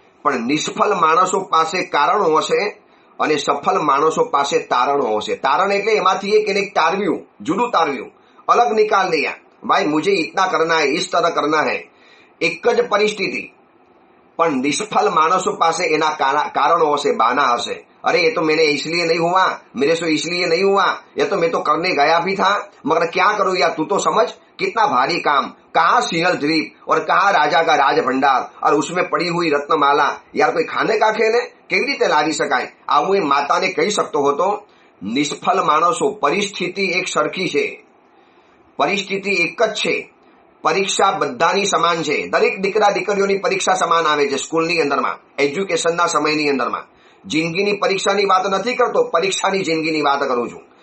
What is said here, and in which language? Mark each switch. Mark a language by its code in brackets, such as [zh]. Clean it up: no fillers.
[gu] પણ નિષ્ફળ માણસો પાસે કારણો હશે અને સફળ માણસો પાસે તારણો હશે. તારણ એટલે એમાંથી એક તારવ્યું, જુદું તારવ્યું, અલગ નિકાલ દિયા, ભાઈ મુझे [hi] इतना करना है, इस तरह करना है, [gu] એક જ પરિસ્થિતિ. પણ નિષ્ફળ માણસો પાસે એના કારણો હશે, બાના હશે. [hi] अरे ये तो मैंने इसलिए नहीं हुआ, मेरे से इसलिए नहीं हुआ, ये तो मैं तो करने गया भी था, मगर क्या करूं यार, तू तो समझ कितना भारी काम, कहाँ सिंहल द्वीप और कहाँ राजा का राज भंडार और उसमें पड़ी हुई रत्नमाला, यार [gu] કોઈ ખાને કા ખેને કેવી રીતે લાવી શકાય. આવું એ માતાને કહી શકતો હતો. નિષ્ફળ માણસો, પરિસ્થિતિ એક સરખી છે, પરિસ્થિતિ એક જ છે, પરીક્ષા બધાની સમાન છે. દરેક દીકરા દીકરીઓની પરીક્ષા સમાન આવે છે સ્કૂલની અંદરમાં, એજ્યુકેશનના સમયની અંદરમાં. જિંદગીની પરીક્ષાની વાત નથી કરતો, પરીક્ષાની જિંદગીની વાત કરું છું.